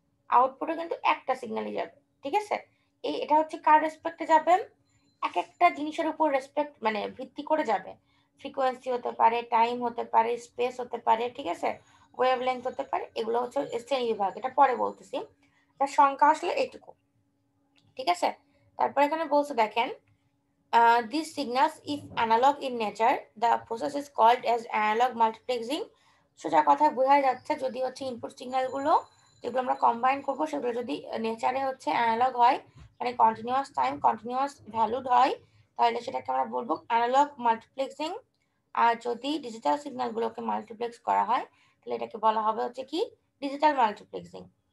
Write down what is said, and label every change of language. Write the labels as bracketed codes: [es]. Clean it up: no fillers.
[bn] আউটপুটে কিন্তু একটা সিগন্যালই যাবে, ঠিক আছে। এটা হচ্ছে কার রেসপেক্টে যাবে, এক একটা জিনিসের উপর রেসপেক্ট মানে ভিত্তি করে যাবে। ফ্রিকোয়েন্সি হতে পারে, টাইম হতে পারে, স্পেস হতে পারে, ঠিক আছে, ওয়েভলেংথ হতে পারে, এগুলো হচ্ছে শ্রেণী বিভাগ, এটা পরে বলতেছি। তার সংখ্যা আসলে এইটুকু, ঠিক আছে। তারপর এখানে বলছে দেখেন, [en] these signals if analog in nature the process is called as analog multiplexing। [bn] সোজা কথা বোঝা যাচ্ছে যদি হচ্ছে ইনপুট সিগন্যালগুলো যেগুলো আমরা কম্বাইন করবো সেগুলো যদি নেচারে হচ্ছে অ্যানালগ হয়, মানে কন্টিনিউয়াস টাইম কন্টিনিউয়াস ভ্যালুড হয়, তাহলে সেটাকে আমরা বলবো অ্যানালগ মাল্টিপ্লেক্সিং। আর যদি ডিজিটাল সিগন্যালগুলোকে মাল্টিপ্লেক্স করা হয় তাহলে এটাকে বলা হবে হচ্ছে কি ডিজিটাল মাল্টিপ্লেক্সিং।